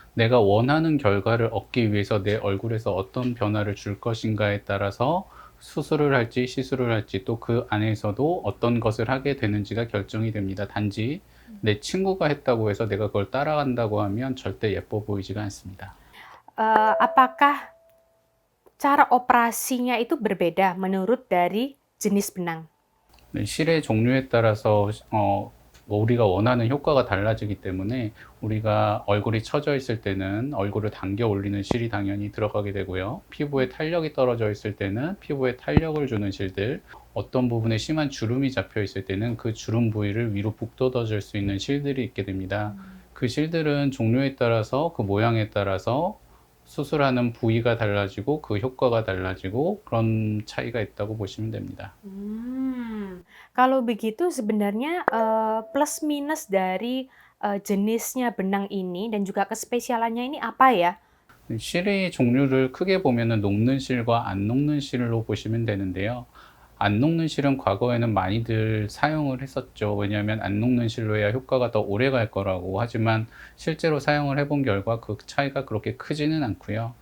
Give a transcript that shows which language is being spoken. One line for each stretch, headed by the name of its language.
Korean: 내가 원하는 결과를 얻기 위해서 내 얼굴에서 어떤 변화를 줄 것인가에 따라서 수술을 할지 시술을 할지 또 그 안에서도 어떤 것을 하게 되는지가 결정이 됩니다. 단지 내 친구가 했다고 해서 내가 그걸 따라간다고 하면 절대 예뻐 보이지가 않습니다.
Indonesian: Apakah cara operasinya itu berbeda menurut dari jenis benang?
Korean: 네, 실의 종류에 따라서 우리가 원하는 효과가 달라지기 때문에 우리가 얼굴이 처져 있을 때는 얼굴을 당겨 올리는 실이 당연히 들어가게 되고요. 피부에 탄력이 떨어져 있을 때는 피부에 탄력을 주는 실들, 어떤 부분에 심한 주름이 잡혀 있을 때는 그 주름 부위를 위로 북돋아 줄 수 있는 실들이 있게 됩니다. 그 실들은 종류에 따라서 그 모양에 따라서 수술하는 부위가 달라지고 그 효과가 달라지고 그런 차이가 있다고 보시면 됩니다.
Indonesian: Kalau begitu sebenarnya plus minus dari jenisnya benang ini dan juga kespesialannya ini apa ya?
Korean: 실의 종류를 크게 보면은 녹는 실과 안 녹는 실로 보시면 되는데요. 안 녹는 실은 과거에는 많이들 사용을 했었죠. 왜냐하면 안 녹는 실로 해야 효과가 더 오래 갈 거라고. 하지만 실제로 사용을 해본 결과 그 차이가 그렇게 크지는 않고요.